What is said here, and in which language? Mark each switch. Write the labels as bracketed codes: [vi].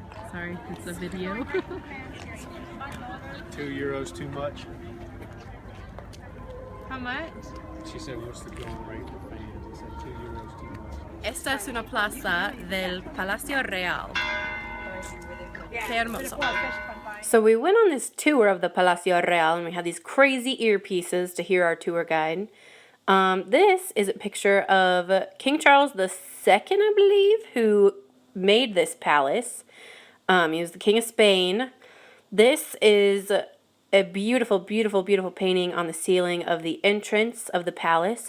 [en] Sorry, it's a video. €2 too much. How much? She said, what's the going rate for fans? I said €2 too much. [es] Esta es una plaza del Palacio Real. Qué hermoso. [en] So we went on this tour of the Palacio Real and we had these crazy earpieces to hear our tour guide. This is a picture of King Charles II, I believe, who made this palace. He was the King of Spain. This is a beautiful, beautiful, beautiful painting on the ceiling of the entrance of the palace.